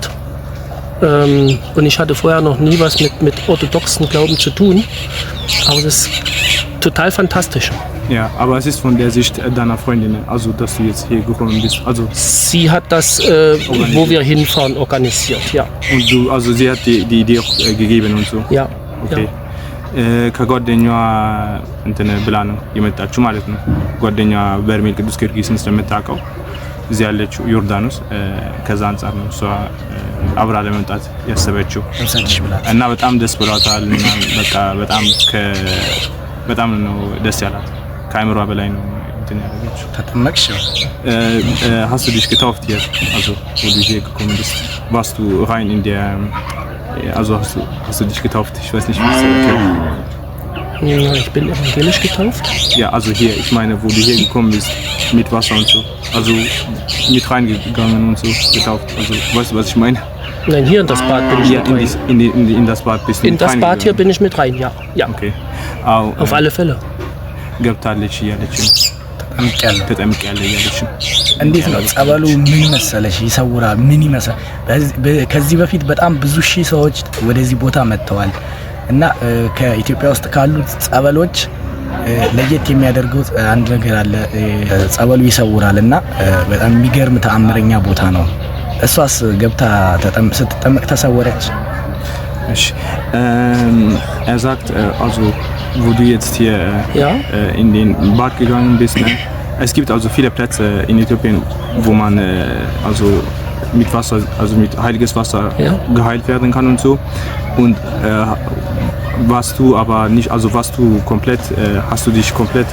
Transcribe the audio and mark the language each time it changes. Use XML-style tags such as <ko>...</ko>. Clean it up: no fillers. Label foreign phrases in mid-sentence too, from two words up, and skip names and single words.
<de>Und ich hatte vorher noch nie was mit orthodoxen Glauben zu tun, aber es ist total fantastisch. Ja, aber es ist von der Sicht deiner Freundin, also dass du jetzt hier gekommen bist. Also Sie hat das, wo wir hinfahren, organisiert, ja. Und du, also sie hat die Idee auch gegeben und so. Ja. Okay.</de> <am>ከጓደኛዋ እንትን ብላ ነው የመጣችው ማለት ነው። ጓደኛዋ በርሜል ቅዱስ ጊዮርጊስን ስለምታውቀው እዚህ ያለችው ዮርዳኖስ ከዛ አንፃር ነው እሷ አብራ ለመምጣት ያሰበችው እና በጣም ደስ ብሏታል እና በቃ በጣም ነው ደስ ያላት ከአይምሯ በላይ ነው እንትን ያደረገችው። ተጠመቅሽ?</am> <de>hast du dich getauft hier? Also wo du hier gekommen bist, warst du rein in der also hast du dich getauft? Ich weiß nicht, wie ich es erkläre. Ja, ich bin evangelisch getauft. Ja, also hier, ich meine, wo du hier gekommen bist, mit Wasser und so. Also mit reingegangen und so getauft. Also weißt du, was ich meine? Nein, hier in das Bad bin ich mit rein. In das Bad bist du in das Bad hier bin ich mit rein, ja. Ja. Okay. Auf alle Fälle.</de> <am>ገብታለች እያለች ተጠምቄያለሁ እያለች እንዴት ነው ጸበሉ? ምን መሰለሽ ይሰውራል። ምን ይመስላል? ከዚህ በፊት በጣም ብዙ ሺህ ሰዎች ወደዚህ ቦታ መጥተዋል እና ከኢትዮጵያ ውስጥ ካሉት ጸበሎች ለየት የሚያደርገው አንድ ነገር አለ። ጸበሉ ይሰውራል እና በጣም የሚገርም ተአምረኛ ቦታ ነው። እሷስ ገብታ ስትጠመቅ ተሰወረች?</am> <de>እሺ sagt also wo du jetzt hier in den Bad gegangen bist, ne? Es gibt also viele Plätze in Äthiopien, wo man also mit Wasser, also mit heiliges Wasser geheilt werden kann und so. Und warst du aber nicht, also warst du komplett, hast du dich komplett...</de>